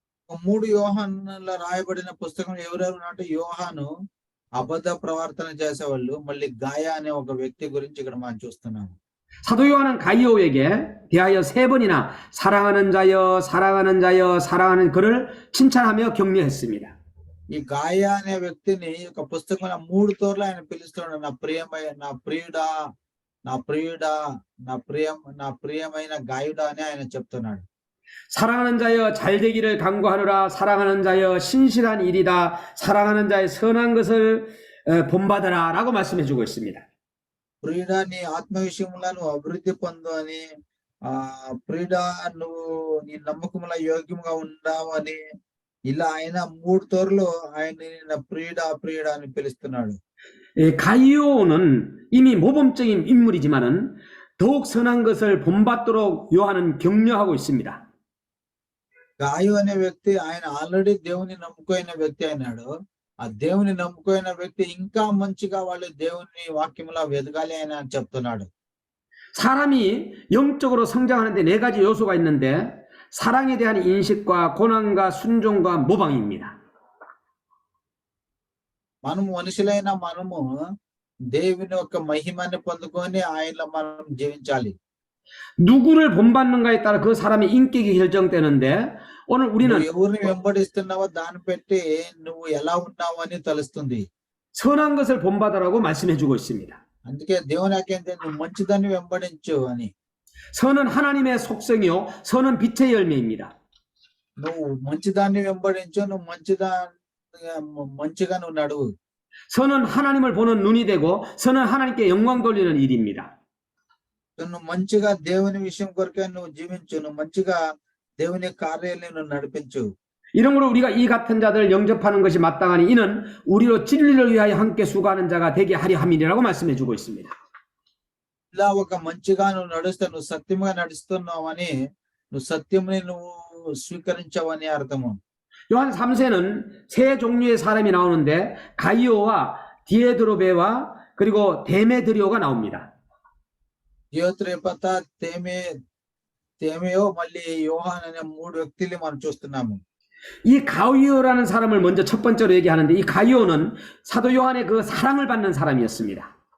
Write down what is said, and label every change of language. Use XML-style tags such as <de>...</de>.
<te>3 యోహానులో రాయబడిన పుస్తకం ఎవరెవరు అంటే యోహాను అబద్ధ ప్రవర్తన చేసేవాళ్ళు, మళ్ళీ గాయ అనే ఒక వ్యక్తి గురించి ఇక్కడ మనం చూస్తున్నాము.</te> <ko>사도 요한은 가이오에게 대하여 3번이나 사랑하는 자여, 사랑하는 자여, 사랑하는 그를 칭찬하며 격려했습니다.</ko> <te>ఈ గాయ అనే వ్యక్తిని ఒక పుస్తకంలో 3 తోర్లు ఆయన పిలుస్తున్నాడు. నా ప్రియుడా, నా ప్రియుడా, నా ప్రియమైన గాయుడా అని ఆయన చెప్తున్నాడు.</te> <ko>사랑하는 자여 잘 되기를 간구하노라. 사랑하는 자여 신실한 일이다. 사랑하는 자의 선한 것을 본받아라 라고 말씀해 주고 있습니다.</ko> <te>ప్రియుడా నీ ఆత్మ విషయంలో నువ్వు అభివృద్ధి పొందు అని, ప్రియుడా నువ్వు నీ నమ్మకంలో యోగ్యంగా ఉండావని, ఇలా ఆయన 3 తోర్లు ఆయన ప్రియుడా ప్రియుడా అని పిలుస్తున్నాడు.</te> <ko>가이오는 이미 모범적인 인물이지만은 더욱 선한 것을 본받도록 요한은 격려하고 있습니다.</ko> <te>గాయు అనే వ్యక్తి ఆయన ఆల్రెడీ దేవుని నమ్ముకోయిన వ్యక్తి అయినాడు. ఆ దేవుని నమ్ముకోయిన వ్యక్తి ఇంకా మంచిగా వాళ్ళు దేవుని వాక్యంలో వెదగాలి అని చెప్తున్నాడు.</te> <ko>사람이 영적으로 성장하는데 4가지 요소가 있는데 사랑에 대한 인식과 고난과 순종과 모방입니다.</ko> <te>మనము మనుషులైన మనము దేవుని యొక్క మహిమని పొందుకొని ఆయనలో మనం జీవించాలి.</te> <ko>누구를 본받는가에 따라 그 사람의 인격이 결정되는데 오늘 우리는</ko> <te>ఎవరిని వెంబడిస్తున్నావో దాన్ని పెట్టి నువ్వు ఎలా ఉన్నావు అని తెలుస్తుంది.</te> <ko>선한 것을 본받으라고 말씀해 주고 있습니다.</ko> <te>అందుకే దేవుని వాక్యం నువ్వు మంచిదాన్ని వెంబడించు అని.</te> <ko>선은 하나님의 속성이요 선은 빛의 열매입니다.</ko> <te>నువ్వు మంచిదాన్ని వెంబడించు, నువ్వు మంచిగా నువ్వు నడువు.</te> <ko>선은 하나님을 보는 눈이 되고 선은 하나님께 영광 돌리는 일입니다.</ko> <te>నువ్వు మంచిగా దేవుని విషయం కొరకే నువ్వు జీవించు, నువ్వు మంచిగా దేవుని కార్యాలను నువ్వు నడిపించు.</te> <ko>이러므로 우리가 이 같은 자들을 영접하는 것이 마땅하니 이는 우리로 진리를 위하여 함께 수고하는 자가 되게 하려 함이라고 말씀해 주고 있습니다.</ko> <te>ఇలా ఒక మంచిగా నువ్వు నడుస్తే నువ్వు సత్యముగా నడుస్తున్నావు అని, నువ్వు సత్యముని నువ్వు స్వీకరించావని అర్థము.</te> <ko>요한 3세는 3 종류의 사람이 나오는데 가이오와 디에드로베와 그리고 데메드리오가 나옵니다.</ko> <te>దియోత్రేపత, తేమెయో మళ్ళీ యోహాన్ అనే 3 వ్యక్తులు మనం చూస్తున్నాము.</te> <ko>이 가이오라는 사람을 먼저 첫 번째로 얘기하는데 이 가이오는 사도 요한의 그 사랑을 받는 사람이었습니다.</ko>